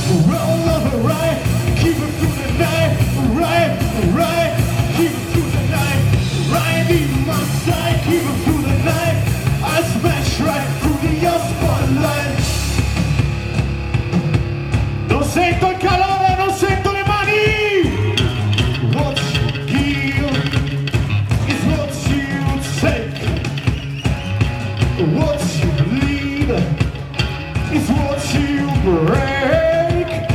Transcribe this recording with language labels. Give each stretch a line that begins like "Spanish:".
English: Roll over right, keep it through the night. Right, keep it through the night. Right in my side, keep it through the night. I smash right through the spotlight.
Italian: Non sento il calore, non sento le mani.
English: What you give is what you take. What you leave is what you break.